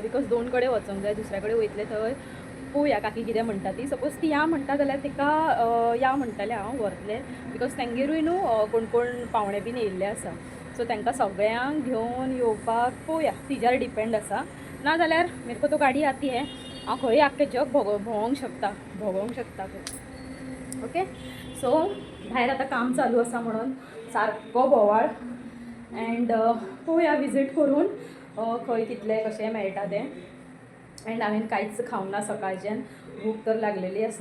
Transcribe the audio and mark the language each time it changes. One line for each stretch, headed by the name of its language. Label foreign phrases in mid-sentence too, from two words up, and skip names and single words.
Konkani: बिकॉज 2 कडेन वचोंक जाय, दुसऱ्या कडेन वयतलें थंय पळोवया काकी कितें म्हणटा ती. सपोज ती या म्हणटा जाल्यार तिका या म्हणटालें हांव व्हरतलें, बिकॉज तेंगेरूय न्हू कोण कोण पावणे बीन येयल्ले आसा. सो तांकां सगळ्यांक घेवन येवपाक पळोवया, तिज्यार डिपेंड आसा.
Hindi: नाजाल्यार मेरे को तो गाडी आती है,
Konkani: हांव खंय आख्खें जग भोंवोंक शकता.
English: okay, so
Konkani: भायर आतां काम चालू आसा म्हणून सारको बोवाळ. एंड पळोवया विजीट करून खंय कितलें कशें मेळटा तें. एंड हांवें कांयच खावंक ना सकाळच्यान, भूक तर लागलेली आसा.